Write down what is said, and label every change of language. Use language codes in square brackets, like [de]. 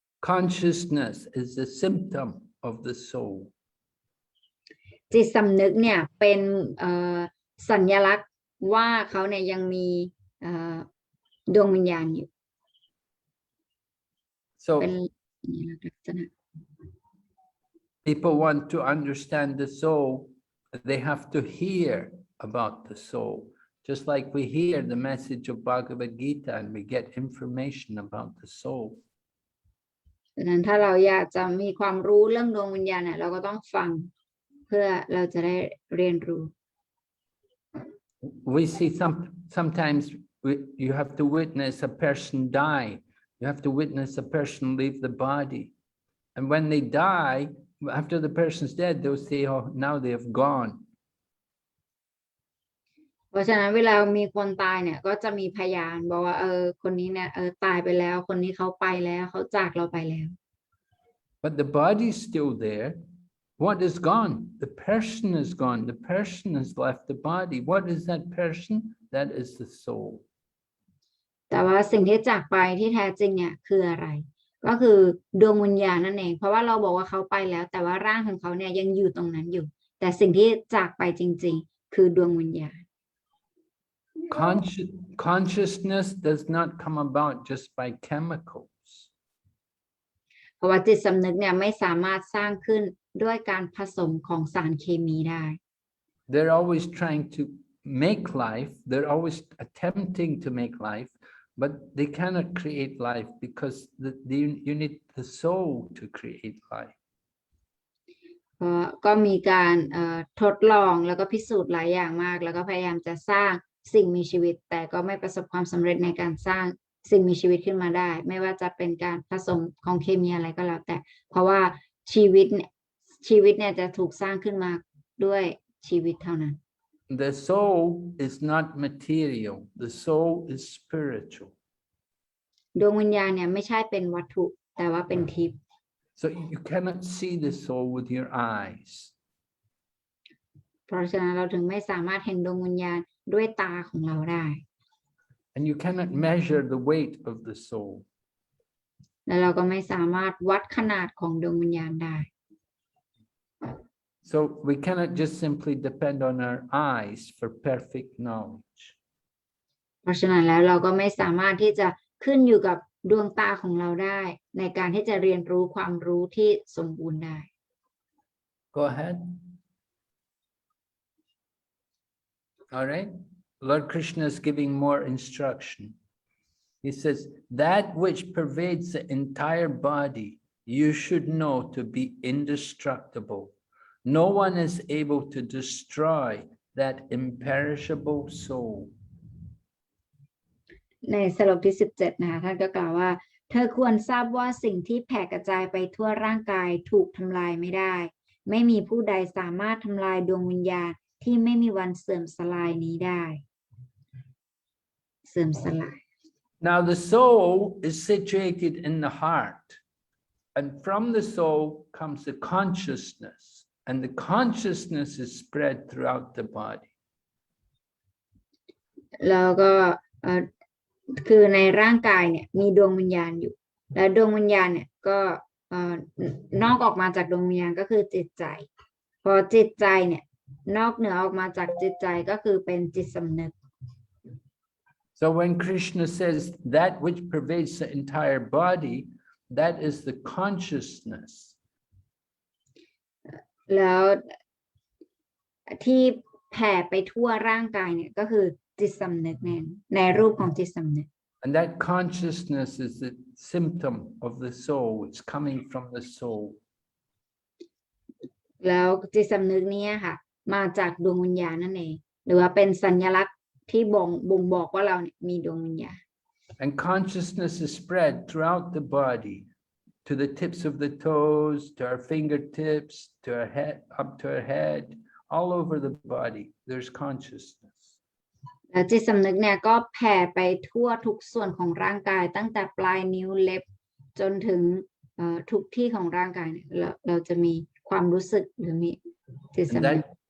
[en] Consciousness is a symptom of the soul. [th] จิตสำนึกเนี่ยเป็นสัญลักษณ์ว่าเขาเนี่ยยังมีดวงวิญญาณอยู่ [en] So [th] เป็นลักษณะ [en] people want to understand the soul, they have to hear about the soul. Just like we hear the message of Bhagavad Gita and we get information about the soul. [th] ดังนั้นถ้าเราอยากจะมีความรู้เรื่องดวงวิญญาณเนี่ยเราก็ต้องฟังเพื่อเราจะได้เรียนรู้ [en] We see sometimes you have to witness a person die. You have to witness a person leave the body. And when they die, after the person's dead, they'll say, oh, now they have gone. [th] เพราะฉะนั้นเวลามีคนตายเนี่ยก็จะมีพยานบอกว่าคนนี้เนี่ยตายไปแล้วคนนี้เขาไปแล้วเขาจากเราไปแล้ว [en] But the body's still there. What is gone? The person is gone. The person has left the body. What is that person? That is the soul. [th] แต่ว่าสิ่งที่จากไปที่แท้จริงเนี่ยคืออะไรก็คือดวงวิญญาณนั่นเองเพราะว่าเราบอกว่าเขาไปแล้วแต่ว่าร่างของเขาเนี่ยยังอยู่ตรงนั้นอยู่แต่สิ่งที่จากไปจริงๆคือดวงวิญญาณ [en] Consciousness does not come about just by chemicals. [th] เพราะว่าจิตสำนึกเนี่ยไม่สามารถสร้างขึ้นด้วยการผสมของสารเคมีได้ [en] They're always trying to make life. They're always attempting to make life, but they cannot create life because you need the soul to create life. [th] ก็มีการทดลองแล้วก็พิสูจน์หลายอย่างมากแล้วก็พยายามจะสร้างสิ่งมีชีวิตแต่ก็ไม่ประสบความสำเร็จในการสร้างสิ่งมีชีวิตขึ้นมาได้ไม่ว่าจะเป็นการผสมของเคมีอะไรก็แล้วแต่เพราะว่าชีวิตเนี่ยจะถูกสร้างขึ้นมาด้วยชีวิตเท่านั้น [en] The soul is not material. The soul is spiritual. [th] ดวงวิญญาณเนี่ยไม่ใช่เป็นวัตถุแต่ว่าเป็นทิพย์ [en] So you cannot see the soul with your eyes. [th] เพราะฉะนั้นเราถึงไม่สามารถเห็นดวงวิญญาณด้วยตาของเราได้ [en] And you cannot measure the weight of the soul. [th] และเราก็ไม่สามารถวัดขนาดของดวงวิญญาณได้ [en] So we cannot just simply depend on our eyes for perfect knowledge. [th] เพราะฉะนั้นแล้วเราก็ไม่สามารถที่จะขึ้นอยู่กับดวงตาของเราได้ ในการที่จะเรียนรู้ความรู้ที่สมบูรณ์ได้ [en] Go ahead. All right. Lord Krishna is giving more instruction. He says, that which pervades the entire body, you should know to be indestructible. No one is able to destroy that imperishable soul. [th] ในสโลกที่17นะคะท่านก็กล่าวว่าเธอควรทราบว่าสิ่งที่แผ่กระจายไปทั่วร่างกายถูกทำลายไม่ได้ไม่มีผู้ใดสามารถทำลายดวงวิญญาณที่ไม่มีวันเสื่อมสลายนี้ได้เสื่อมสลาย [en] Now the soul is situated in the heart, and from the soul comes the consciousness, and the consciousness is spread throughout the body. [th] แล้วก็คือในร่างกายเนี่ยมีดวงวิญญาณอยู่และดวงวิญญาณเนี่ยก็นอกออกมาจากดวงวิญญาณก็คือจิตใจพอจิตใจเนี่ยนอกเหนือออกมาจากจิตใจก็คือเป็นจิตสำนึก [en] So when Krishna says that which pervades the entire body, that is the consciousness. [th] แล้วที่แผ่ไปทั่วร่างกายเนี่ยก็คือจิตสำนึกในรูปของจิตสำนึก [en] And that consciousness is the symptom of the soul. It's coming from the soul. [th] แล้วจิตสำนึกนี้ค่ะมาจากดวงวิญญาณนั่นเองหรือว่าเป็นสัญลักษณ์ที่บ่งบอกว่าเราเนี่ยมีดวงวิญญาณ [en] And consciousness is spread throughout the body, to the tips of the toes, to our fingertips, to our head, up to our head, all over the body. There's consciousness. [th] แล้วจิตสำนึกเนี่ยก็แผ่ไปทั่วทุกส่วนของร่างกายตั้งแต่ปลายนิ้วเล็บจนถึงทุกที่ของร่างกายเนี่ยเราจะมีความรู้สึกหรือมีจิตสำนึก